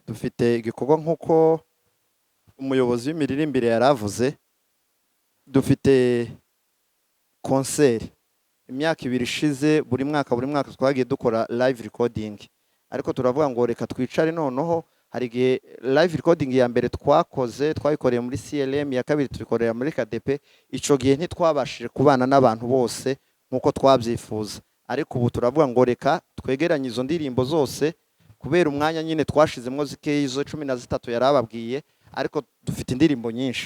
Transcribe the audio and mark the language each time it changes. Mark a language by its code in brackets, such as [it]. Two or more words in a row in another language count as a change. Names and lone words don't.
[rw] Dufite igikorwa nk'uko umuyobozi w'imiririmbire yaravuze, dufite concert imyaka 2 ishize, buri mwaka twagiye dukora [en] live recording, [rw] ariko turavuga ngo reka twicare noneho. Hari igihe [en] live recording [rw] ya mbere twayikoreye muri CLM, ya kabiri tubikorera muri KDP. [rn] Ico gihe ntitwabashije kubana n'abantu bose nkuko twabyifuza, ariko ubu turavuga ngo reka twegeranye izo ndirimbo zose, kubera umwanya nyine twashizemo zikeyi, izo 13 yarababwiye, ariko dufite indirimbo nyinshi.